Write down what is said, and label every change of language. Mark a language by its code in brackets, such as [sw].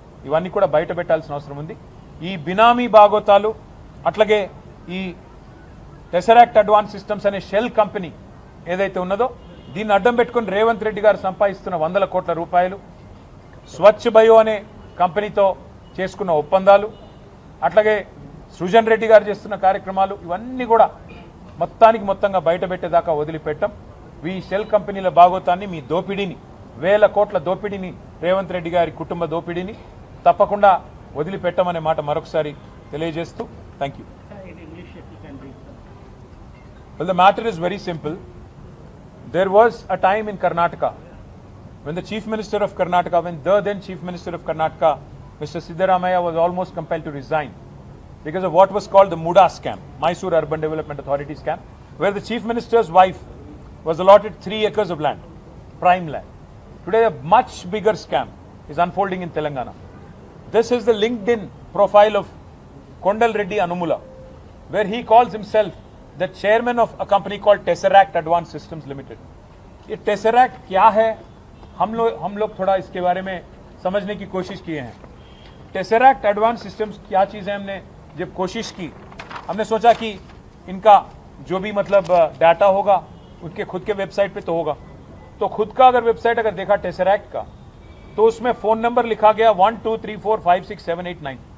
[te] ఇవన్నీ కూడా బయట పెట్టాల్సిన అవసరం ఉంది. ఈ బినామీ బాగోతాలు, అట్లాగే ఈ టెసరాక్ట్ అడ్వాన్స్ సిస్టమ్స్ అనే షెల్ కంపెనీ ఏదైతే ఉన్నదో దీన్ని అడ్డం పెట్టుకుని రేవంత్ రెడ్డి గారు సంపాదిస్తున్న 100 కోట్ల రూపాయలు, స్వచ్ఛ బయో అనే కంపెనీతో చేసుకున్న ఒప్పందాలు, అట్లాగే సృజన్ రెడ్డి గారు చేస్తున్న కార్యక్రమాలు, ఇవన్నీ కూడా మొత్తంగా బయట పెట్టేదాకా వదిలిపెట్టం. ఈ షెల్ కంపెనీల బాగోతాన్ని, మీ దోపిడీని, 1000 కోట్ల దోపిడీని, రేవంత్ రెడ్డి గారి కుటుంబ దోపిడీని తప్పకుండా వదిలిపెట్టమనే మాట మరొకసారి తెలియజేస్తూ thank you. [en] Well, the matter is very simple. There was a time in Karnataka when the Chief Minister of Karnataka, when the then Chief Minister of Karnataka, Mr. Siddaramaiah, was almost compelled to resign because of what was called the Muda scam, Mysore Urban Development Authority scam, where the Chief Minister's wife was allotted 3 acres of land, prime land. Today a much bigger scam is unfolding in Telangana. This is the LinkedIn profile of Kondal Reddy Anumula, where he calls himself the chairman of a company called Tesseract Advanced Systems Limited. [hi] ये Tesseract क्या है, हम लोग थोड़ा इसके बारे में समझने की कोशिश किए हैं. Tesseract Advanced Systems क्या चीज़ है, हमने जब कोशिश की, हमने सोचा कि इनका जो भी मतलब डाटा होगा उनके खुद के वेबसाइट पे तो होगा, तो खुद का अगर वेबसाइट अगर देखा Tesseract का, तो उसमें फ़ोन नंबर लिखा गया 12345678 9.